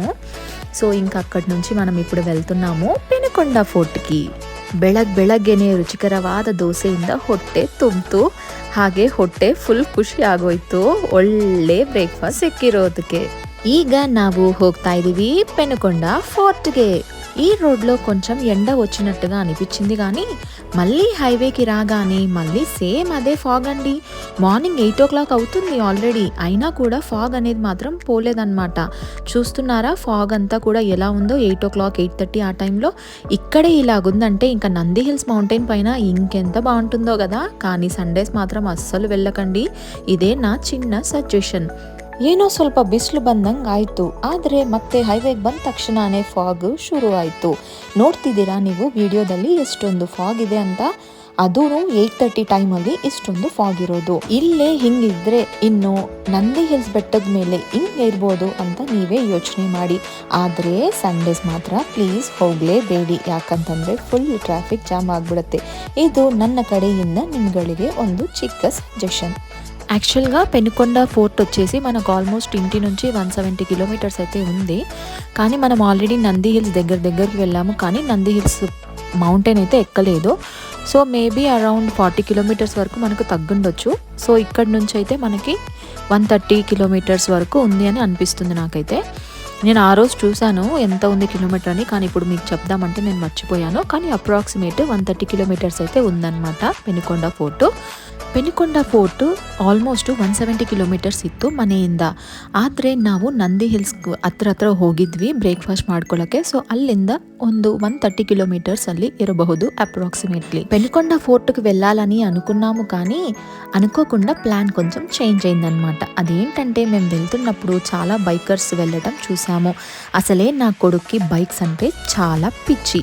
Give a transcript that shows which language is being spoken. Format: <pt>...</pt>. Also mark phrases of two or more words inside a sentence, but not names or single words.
<te>సో ఇంకా అక్కడి నుంచి మనం ఇప్పుడు వెళ్తున్నాము పెనుకొండ ಫೋರ್ಟ್‌కి.</te> <kn>ಬೆಳಗ್ಗೆನೆ ರುಚಿಕರವಾದ ದೋಸೆಯಿಂದ ಹೊಟ್ಟೆ ತುಂಬಿತು, ಹಾಗೆ ಹೊಟ್ಟೆ ಫುಲ್ ಖುಷಿ ಆಗೋಯ್ತು ಒಳ್ಳೆ ಬ್ರೇಕ್ಫಾಸ್ಟ್ ಸಿಕ್ಕಿರೋದಕ್ಕೆ. ಈಗ ನಾವು ಹೋಗ್ತಾ ಇದೀವಿ పెనుకొండ ఫోర్ట్‌ಗೆ.</kn> <te>ఈ రోడ్లో కొంచెం ఎండ వచ్చినట్టుగా అనిపించింది, కానీ మళ్ళీ హైవేకి రాగానే మళ్ళీ సేమ్ అదే ఫాగ్ అండి.</te> <en>morning 8 o'clock</en> <te>అవుతుంది ఆల్రెడీ, అయినా కూడా ఫాగ్ అనేది మాత్రం పోలేదన్నమాట. చూస్తున్నారా ఫాగ్ అంతా కూడా ఎలా ఉందో. 8 o'clock 8:30 ఆ టైంలో ఇక్కడే ఇలాగుందంటే ఇంకా నంది హిల్స్ మౌంటైన్ పైన ఇంకెంత బాగుంటుందో కదా. కానీ సండేస్ మాత్రం అస్సలు వెళ్ళకండి, ఇదే నా చిన్న సజెషన్.</te> <kn>ಏನೋ ಸ್ವಲ್ಪ ಬಿಸಿಲು ಬಂದಂಗೆ ಆಯಿತು, ಆದರೆ ಮತ್ತೆ ಹೈವೇಗೆ ಬಂದ ತಕ್ಷಣವೇ ಫಾಗ್ ಶುರು ಆಯಿತು. ನೋಡ್ತಿದ್ದೀರಾ ನೀವು ವಿಡಿಯೋದಲ್ಲಿ ಎಷ್ಟೊಂದು ಫಾಗ್ ಇದೆ ಅಂತ. ಅದು 8:30 ಟೈಮಲ್ಲಿ ಇಷ್ಟೊಂದು ಫಾಗ್ ಇರೋದು. ಇಲ್ಲೇ ಹಿಂಗಿದ್ರೆ ಇನ್ನು ನಂದಿ ಹಿಲ್ಸ್ ಬೆಟ್ಟದ ಮೇಲೆ ಹಿಂಗೆ ಇರ್ಬೋದು ಅಂತ ನೀವೇ ಯೋಚನೆ ಮಾಡಿ. ಆದರೆ ಸಂಡೇಸ್ ಮಾತ್ರ ಪ್ಲೀಸ್ ಹೋಗಲೇಬೇಡಿ, ಯಾಕಂತಂದರೆ</kn> <en>full traffic jam</en> <kn>ಆಗಿಬಿಡುತ್ತೆ. ಇದು ನನ್ನ ಕಡೆಯಿಂದ ನಿಮ್ಗಳಿಗೆ ಒಂದು ಚಿಕ್ಕ ಸಜೆಷನ್.</kn> <te>యాక్చువల్గా పెనుకొండ ఫోర్ట్ వచ్చేసి మనకు ఆల్మోస్ట్ ఇంటి నుంచి 170 కిలోమీటర్స్ అయితే ఉంది, కానీ మనం ఆల్రెడీ నంది హిల్స్ దగ్గరికి వెళ్ళాము, కానీ నంది హిల్స్ మౌంటైన్ అయితే ఎక్కలేదు.</te> <en>so maybe around 40 kilometers</en> <te>వరకు మనకు తగ్గుండొచ్చు. సో ఇక్కడ నుంచి అయితే మనకి 130 కిలోమీటర్స్ వరకు ఉంది అని అనిపిస్తుంది నాకైతే. నేను ఆ రోజు చూశాను ఎంత ఉంది కిలోమీటర్ అని, కానీ ఇప్పుడు మీకు చెప్దామంటే నేను మర్చిపోయాను. కానీ</te> <en>approximate 130 kilometers</en> <te>అయితే ఉందన్నమాట పెనుకొండ ఫోర్టు.</te> <kn>ಪೆನುಕೊಂಡ ಫೋರ್ಟ್</kn> <en>almost 170 kilometers</en> <kn>ಇತ್ತು ಮನೆಯಿಂದ. ಆದರೆ ನಾವು ನಂದಿ ಹಿಲ್ಸ್ ಹತ್ರ ಹೋಗಿದ್ವಿ ಬ್ರೇಕ್ಫಾಸ್ಟ್ ಮಾಡ್ಕೊಳ್ಳೋಕ್ಕೆ. ಸೊ ಅಲ್ಲಿಂದ ಒಂದು 130 కిలోమీటర్స్ ಅಲ್ಲಿ ఇరಬಹುದು అప్రాక్సిమేట్లీ.</kn> <te>పెనుకొండ ఫోర్ట్కి వెళ్ళాలని అనుకున్నాము, కానీ అనుకోకుండా ప్లాన్ కొంచెం చేంజ్ అయిందనమాట. అదేంటంటే మేము వెళ్తున్నప్పుడు చాలా బైకర్స్ వెళ్ళటం చూసాము. అసలే నా కొడుక్కి బైక్స్ అంటే చాలా పిచ్చి.</te>